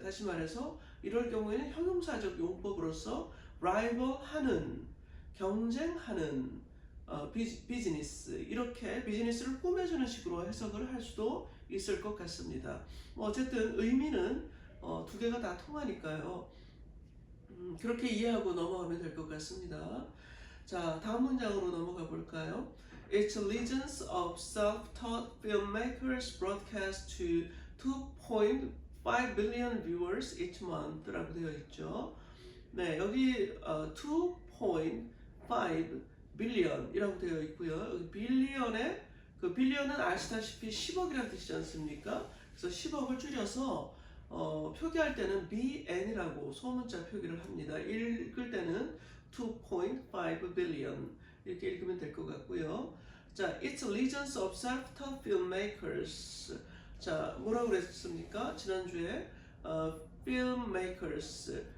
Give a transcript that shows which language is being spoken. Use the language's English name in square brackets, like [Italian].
[Korean] 다시 말해서 이럴 경우에는 형용사적 용법으로서 rival 하는, 경쟁하는 비즈니스, 이렇게 비즈니스를 꾸며주는 식으로 해석을 할 수도 있을 것 같습니다. 어쨌든 의미는 두 개가 다 통하니까요. 그렇게 이해하고 넘어가면 될 것 같습니다. 자, 다음 문장으로 넘어가 볼까요? [English] Its legions of self-taught filmmakers broadcast to 2.5 billion viewers each month [Korean] 라고 되어 있죠. 네, 여기 2.5 billion 이라고 되어 있고요. 여기 빌리언의 그 빌리언은 아시다시피 10억이라는 뜻이지 않습니까? 그래서 10억을 줄여서 표기할 때는 BN이라고 소문자 표기를 합니다. 읽을 때는 2.5 billion 이렇게 읽으면 될 것 같고요. [English] 자, It's legions of self-taught filmmakers. [Korean] 자, 뭐라고 그랬습니까? 지난주에 filmmakers.